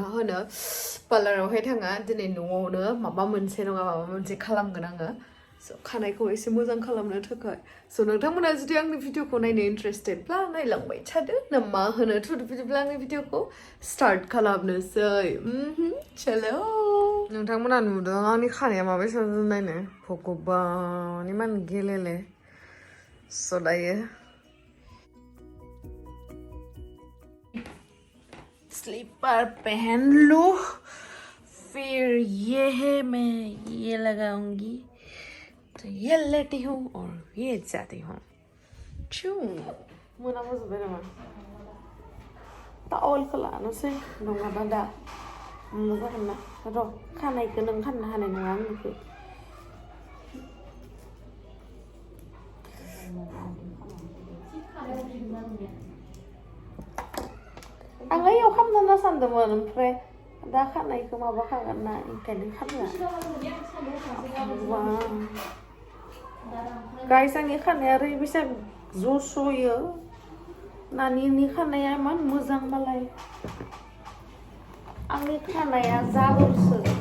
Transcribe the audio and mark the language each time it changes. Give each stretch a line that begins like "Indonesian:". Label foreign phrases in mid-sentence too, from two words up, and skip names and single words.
Bodo: होनो पार्लारावहाय थाङा दिनै न'आवनो माबा मोनसे नङा माबा मोनसे खालामगोन आङो खानायखौ एसे मोजां खालामनो थाखाय नोंथांमोना जुदि आंनि भिडिअखौ नायनो इन्ट्रेस्टेडब्ला नायलांबाय थादो ना मा होनो थुदो बिदिब्ला आंनि भिडिअखौ स्टार्ट खालामनोसै चलो नोंथांमोना नुदों आंनि खानाया माबायसा नायनो भगबान इमान गेलेले दायो
Hindi: स्लीपर पहन लो फिर ये है मैं ये लगाऊंगी तो ये लेटी हूँ और ये जाती हूँ
Bodo: चू मोना मोजोबबाय नामा टावेलखौ लानोसै नङाबा दा जागोन ना र' खानायखौ नों खाननो हानाय नङा आंनिखौ आं ओइयाव खामनो सानदोंमोन ओमफ्राय दा खानायखौ माबा खागोन ना ओंखायनो खामला गाइस आंनि खानाया ओरैबायसा जस'यो नानिनि खानाया इमान मोजां मालाय आंनि खानाया जाबोरसो